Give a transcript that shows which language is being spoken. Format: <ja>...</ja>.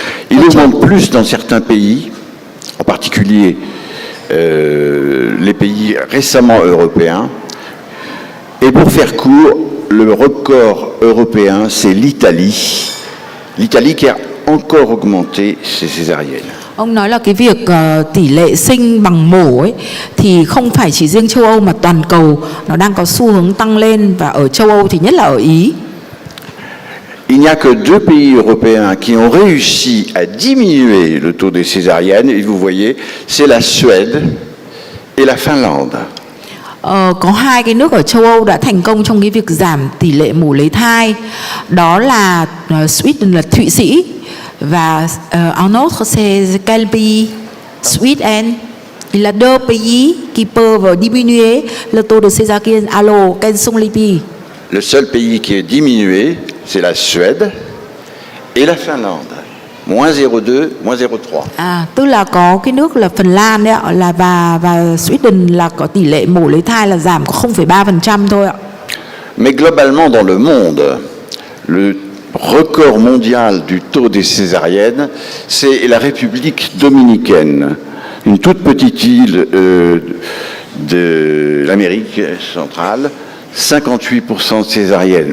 <fr>Il augmente plus dans certains pays, en particulier les pays récemment européens. Et pour faire court, le record européen, c'est l'Italie. L'Italie qui a encore augmenté ses césariennes.</fr> <vi>Ông nói là cái việc tỷ lệ sinh bằng mổ ấy thì không phải chỉ riêng châu Âu mà toàn cầu nó đang có xu hướng tăng lên, và ở châu Âu thì nhất là ở Ý.</vi> <fr>Il n'y a que 2 pays européens qui ont réussi à diminuer le taux des césariennes, et vous voyez, c'est la Suède et la Finlande.</fr> <vi>Có 2 cái nước ở châu Âu đã thành công trong cái việc giảm tỷ lệ mổ lấy thai, đó là Sweden là Thụy Sĩ, và</vi> <fr>un autre c'est quel pays?</fr> <en>Sweden.</en> <fr>Il a 2 pays qui peuvent diminuer le taux de césarienne. Alors, quels sont les pays? Le seul pays qui est diminué, c'est la Suède et la Finlande. Moins 0,2, moins 0,3.</fr> <vi>Tức là có cái nước là Phần Lan đấy ạ, là và Sweden là có tỷ lệ mổ lấy thai là giảm có 0,3% thôi ạ.</vi> <fr>Mais globalement dans le monde, le record mondial du taux des césariennes, c'est la République dominicaine, une toute petite île de l'Amérique centrale, 58% de césariennes.</fr>